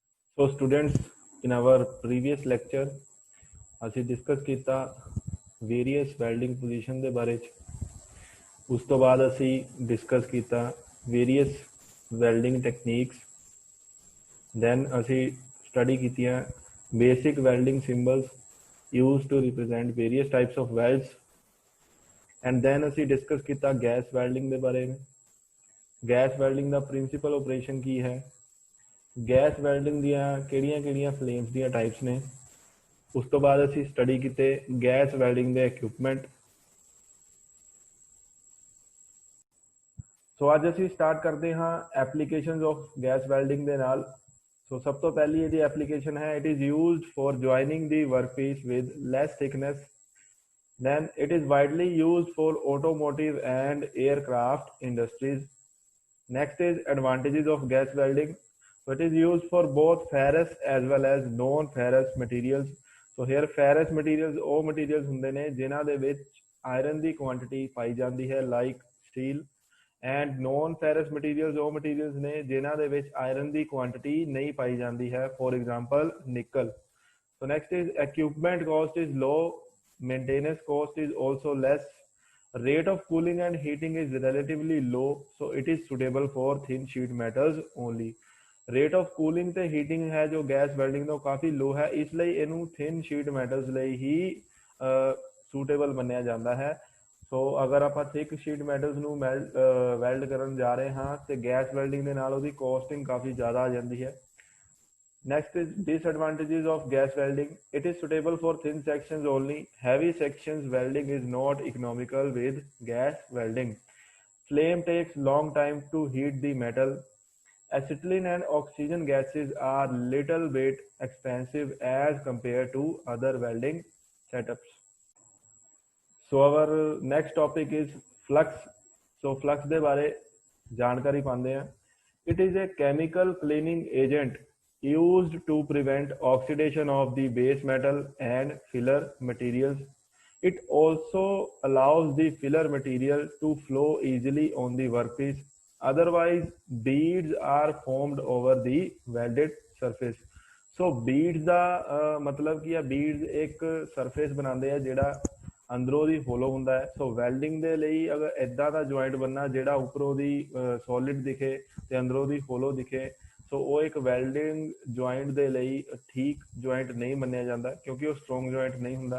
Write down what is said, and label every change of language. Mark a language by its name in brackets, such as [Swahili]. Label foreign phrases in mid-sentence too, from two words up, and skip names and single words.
[English] So students, in our previous lecture [Punjabi] ਅਸੀਂ डिस्कस ਕੀਤਾ [English] various welding position [Punjabi] ਦੇ ਬਾਰੇ ਚ। ਉਸ ਤੋਂ ਬਾਅਦ ਅਸੀਂ डिस्कस ਕੀਤਾ [English] various welding techniques. [Punjabi] ਦੈਨ ਅਸੀਂ ਸਟੱਡੀ ਕੀਤੀਆਂ [English] basic welding symbols used to represent various types of welds, and then [Punjabi] ਅਸੀਂ डिस्कस ਕੀਤਾ [English] gas welding [Punjabi] ਦੇ ਬਾਰੇ में। [English] gas welding [Punjabi] ਦਾ [English] principle operation [Punjabi] ਕੀ ਹੈ, [English] gas welding [Punjabi] ਦੀਆਂ ਕਿਹੜੀਆਂ ਫਲੇਮਸ ਦੀਆਂ ਟਾਈਪਸ ਨੇ। ਉਸ ਤੋਂ ਬਾਅਦ ਅਸੀਂ ਸਟੱਡੀ ਕੀਤੇ [English] gas welding [Punjabi] ਦੇ ਇਕਵਿਪਮੈਂਟ। ਸੋ ਅੱਜ ਅਸੀਂ ਸਟਾਰਟ ਕਰਦੇ ਹਾਂ [English] applications of gas welding [Punjabi] ਦੇ ਨਾਲ। ਸੋ ਸਭ ਤੋਂ ਪਹਿਲੀ ਇਹਦੀ ਐਪਲੀਕੇਸ਼ਨ ਹੈ, [English] it is used for joining the workpiece with less thickness. then it is widely used for automotive and aircraft industries. Next is advantages of gas welding. So it is used for both ferrous as well as non-ferrous materials. So here ferrous materials [Punjabi] ਉਹ materials ਹੁੰਦੇ ਨੇ ਜਿਨ੍ਹਾਂ ਦੇ ਵਿੱਚ ਆਇਰਨ ਦੀ ਕੁਆਂਟੀਟੀ ਪਾਈ ਜਾਂਦੀ ਹੈ [English] like steel, and non-ferrous materials [Punjabi] ਉਹ materials ਨੇ ਜਿਨ੍ਹਾਂ ਦੇ ਵਿੱਚ ਆਇਰਨ ਦੀ ਕੁਆਂਟੀਟੀ ਨਹੀਂ ਪਾਈ ਜਾਂਦੀ ਹੈ, [English] for example nickel. So next is equipment cost is low, maintenance cost is also less, rate of cooling and heating is relatively low, so it is suitable for thin sheet metals only. rate of cooling [Punjabi] ਤੇ heating ਹੈ ਜੋ [English] gas welding [Punjabi] ਦਾ ਕਾਫੀ ਲੋ ਹੈ, ਇਸ ਲਈ ਇਹਨੂੰ [English] thin sheet metals [Punjabi] ਲਈ ਹੀ suitable ਮੰਨਿਆ ਜਾਂਦਾ ਹੈ। ਸੋ ਅਗਰ ਆਪਾਂ [English] thick sheet metals [Punjabi] ਨੂੰ ਵੈਲਡ ਕਰਨ ਜਾ ਰਹੇ ਹਾਂ ਤੇ [English] gas welding [Punjabi] ਦੇ ਨਾਲ ਉਹਦੀ ਕੋਸਟਿੰਗ ਕਾਫੀ ਜ਼ਿਆਦਾ ਆ ਜਾਂਦੀ ਹੈ। [English] Next is disadvantages of gas welding. It is suitable for thin sections only. Heavy sections welding is not economical with gas welding. Flame takes long time to heat the metal. Acetylene and oxygen gases are little bit expensive as compared to other welding setups. So our next topic is flux. So flux [Punjabi] ਦੇ ਬਾਰੇ ਜਾਣਕਾਰੀ ਪਾਉਂਦੇ ਹਾਂ। [English] It is a chemical cleaning agent used to prevent oxidation of the base metal and filler materials. It also allows the filler material to flow easily on the workpiece. Otherwise, beads are formed over the welded surface. [Punjabi] So beads ਦਾ ਮਤਲਬ ਕੀ ਆ, beads ਇੱਕ surface ਬਣਾਉਂਦੇ ਆ ਜਿਹੜਾ ਅੰਦਰੋਂ ਦੀ ਹੋਲੋ ਹੁੰਦਾ ਹੈ। ਸੋ ਵੈਲਡਿੰਗ ਦੇ ਲਈ ਅਗਰ ਇੱਦਾਂ ਦਾ ਜੁਆਇੰਟ ਬਣਨਾ ਜਿਹੜਾ ਉੱਪਰੋਂ ਦੀ ਸੋਲਿਡ ਦਿਖੇ ਤੇ ਅੰਦਰੋਂ ਦੀ ਹੋਲੋ ਦਿਖੇ, ਸੋ ਉਹ ਇੱਕ [English] welding joint [Punjabi] ਦੇ ਲਈ ਠੀਕ ਜੁਆਇੰਟ ਨਹੀਂ ਮੰਨਿਆ ਜਾਂਦਾ ਕਿਉਂਕਿ ਉਹ [English] strong joint [Punjabi] ਨਹੀਂ ਹੁੰਦਾ।